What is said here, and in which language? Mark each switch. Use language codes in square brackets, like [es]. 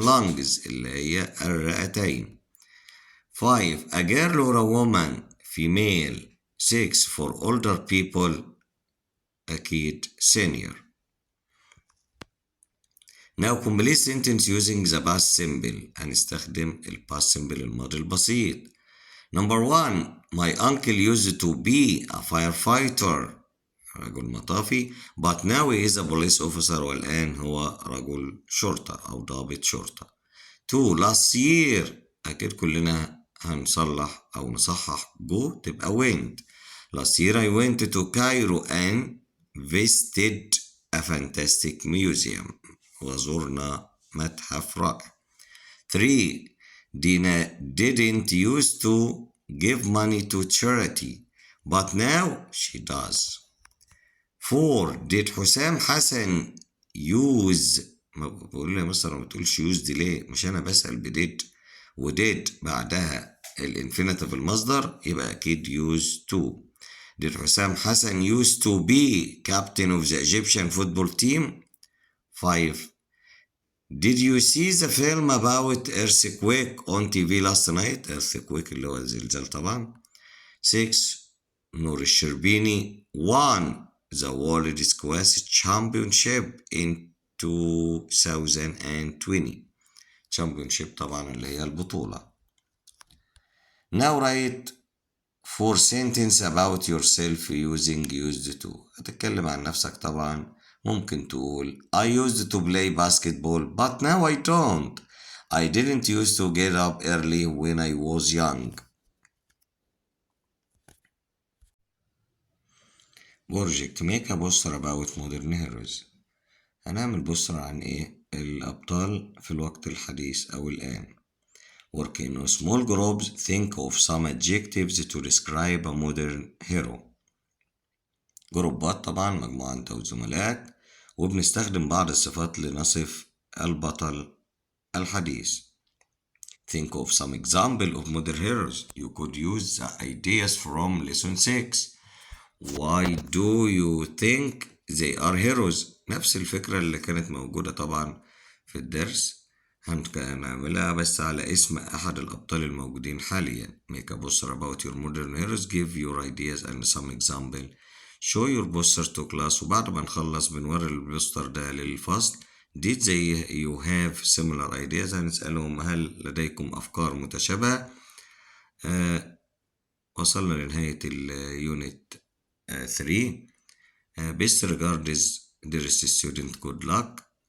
[ar] lungs اللي هي الرئتين. [en] 5, a girl or a woman female. 6, for older people أكيد senior. Now complete sentence using the past simple. [ar] هنستخدم ال past simple الماضي البسيط. [en] Number 1, my uncle used to be a firefighter [ar] رجل مطافي [en] but now he is a police officer [ar] والآن هو رجل شرطة أو ضابط شرطة. 2, [en] last year [ar] أكيد كلنا هنصلح أو نصحح go تبقى went. [en] last year I went to Cairo and visited a fantastic museum [ar] وزرنا متحف رائع. [en] 3, Dina didn't used to give money to charity but now she does. [ar] 4, did حسام حسن use ما بقول له يا مستر ما بتقولش use دي ليه؟ مش أنا بسأل بديد وديد بعدها الانفينيتيف المصدر يبقى أكيد use to. [en] did حسام حسن used to be captain of the Egyptian football team. 5, did you see the film about earthquake on TV last night? [ar] earthquake اللي هو الزلزال طبعا. [en] 6, نور الشربيني won the World Squash Championship in 2020. [ar] Championship طبعا اللي هي البطولة. [en] Now write 4 sentences about yourself using used to. [ar] هتتكلم عن نفسك طبعا. ممكن تقول [en] I used to play basketball but now I don't. I didn't used to get up early when I was young. Project make a poster about modern heroes. [ar] هنعمل بوستر عن ايه؟ الأبطال في الوقت الحديث أو الآن. [en] Work in small groups. Think of some adjectives to describe a modern hero. [ar] جروبات طبعا مجموعة أنت وزملائك وبنستخدم بعض الصفات لنصف البطل الحديث. [en] Think of some example of modern heroes. You could use the ideas from lesson 6. Why do you think they are heroes؟ [ar] نفس الفكرة اللي كانت موجودة طبعا في الدرس هنعملها بس على اسم أحد الأبطال الموجودين حاليا. [en] Make a poster about your modern heroes. Give your ideas and some example. Show your poster to class. [ar] وبعد ما نخلص بنوري البوستر ده للفصل. [en] Did you have similar ideas؟ [ar] هنسألهم هل لديكم أفكار متشابهة؟ وصلنا لنهاية اليونت 3. [en] best regards dearest student good luck.